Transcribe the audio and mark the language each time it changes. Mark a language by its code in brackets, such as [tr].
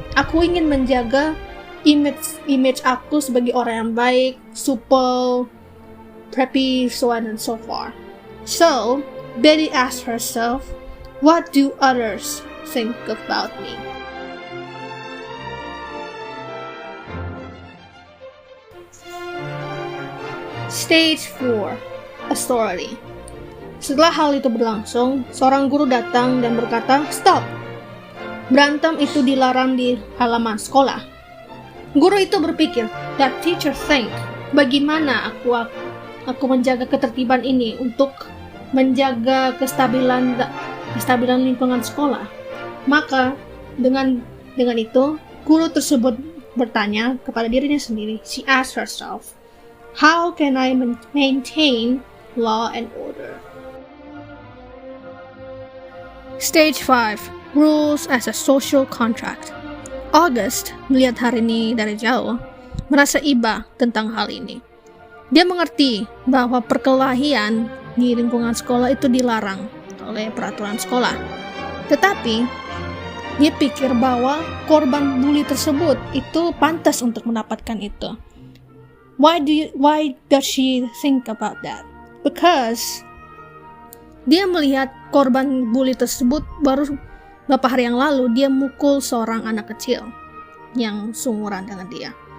[id] Aku ingin menjaga image aku sebagai orang yang baik, supel, preppy, [en] so on and so forth. So, Betty asked herself, what do others think about me? Stage 4. Authority. [id] Setelah hal itu berlangsung, seorang guru datang dan berkata, "Stop! Berantem itu dilarang di halaman sekolah." Guru itu berpikir, [en] that teacher think, [id] bagaimana aku menjaga ketertiban ini untuk menjaga kestabilan lingkungan sekolah. Maka dengan itu, guru tersebut bertanya kepada dirinya sendiri. [en] She asked herself, how can I maintain law and order? Stage 5. Rules as a social contract. [id] August melihat hari ini dari jauh, merasa iba tentang hal ini. Dia mengerti bahwa perkelahian di lingkungan sekolah itu dilarang oleh peraturan sekolah. Tetapi, dia pikir bahwa korban bully tersebut itu pantas untuk mendapatkan itu. [en] Why does she think about that? Because [id] dia melihat korban bully tersebut baru beberapa hari yang lalu dia mukul seorang anak kecil yang seumuran dengan dia.